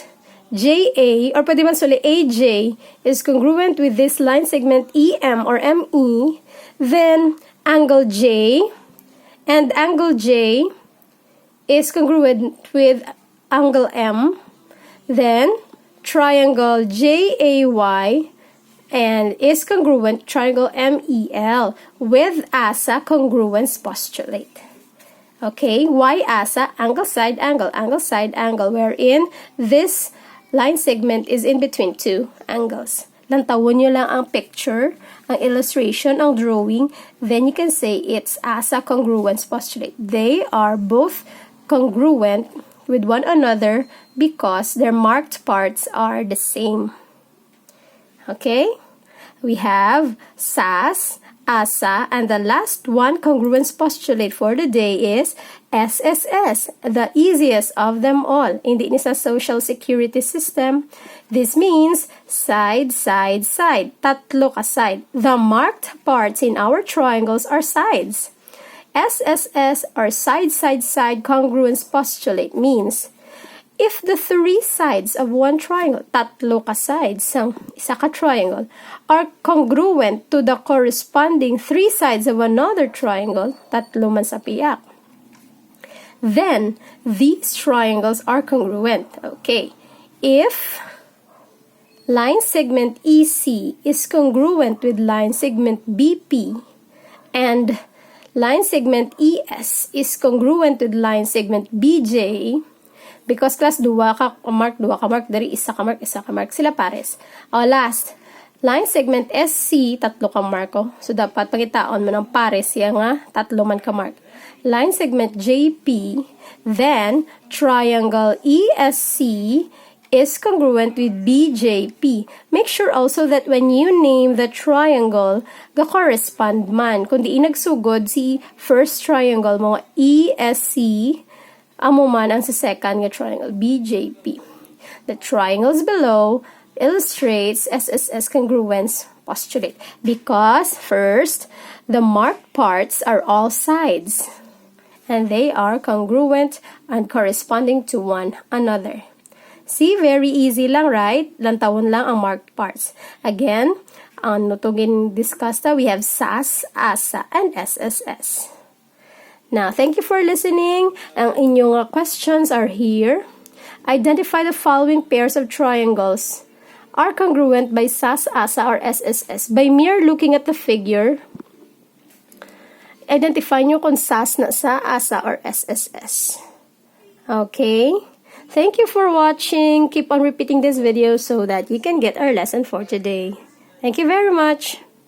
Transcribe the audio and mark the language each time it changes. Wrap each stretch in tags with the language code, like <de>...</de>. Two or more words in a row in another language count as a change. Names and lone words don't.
<en>JA, or</en> <hil>pwede man suli</hil> <en>AJ, is congruent with this line segment EM or ME, then angle J and angle J is congruent with angle M, then triangle JAY and is congruent triangle MEL with ASA congruence postulate. Okay, why ASA? Angle, side, angle, wherein this line segment is in between two angles.</en> <hil>Lantawon nyo lang ang picture, ang illustration, ang drawing,</hil> <en>then you can say it's ASA congruence postulate. They are both congruent with one another because their marked parts are the same. Okay? We have SAS, ASA, and the last one congruence postulate for the day is SSS, the easiest of them all.</en> <hil>Hindi ni sa</hil> <en>social security system. This means side, side, side.</en> <hil>Tatlo ka side.</hil> <en>The marked parts in our triangles are sides. SSS or side, side, side congruence postulate means if the three sides of one triangle,</en> <hil>tatlo ka sides sang isa ka triangle,</hil> <en>are congruent to the corresponding three sides of another triangle,</en> <hil>tatlo man sa piyak,</hil> <en>then these triangles are congruent. Okay. If line segment EC is congruent with line segment BP and line segment ES is congruent with line segment BJ, because</en> <hil>class duwa ka mark, dari isa ka mark, sila pares. O last,</hil> <en>line segment</en> <hil>SC, tatlo ka mark ko. So dapat pangitaon mo ng pares siya nga, tatlo man ka mark.</hil> <en>Line segment JP, then triangle ESC is congruent with BJP. Make sure also that when you name the triangle,</en> <hil>ga-correspond man. Kung di nagsugod si</hil> <en>first triangle</en> <hil>mo, ESC, amo man ang sa second nga triangle, BJP.</hil> <en>The triangles below illustrates SSS congruence postulate because first, the marked parts are all sides and they are congruent and corresponding to one another. See, very easy lang, right?</en> <hil>Lantawon lang ang marked parts.</hil> <en>Again,</en> <hil>ang nutugin</hil> <en>discussed, we have SAS, ASA, and SSS. Now, thank you for listening.</en> <hil>Ang inyong</hil> <en>questions are here. Identify the following pairs of triangles are congruent by SAS, ASA, or SSS. By mere looking at the figure, identify</en> <hil>nyo kung</hil> <en>SAS</en> <hil>na sa,</hil> <en>ASA, or SSS. Okay? Thank you for watching. Keep on repeating this video so that you can get our lesson for today. Thank you very much.</en>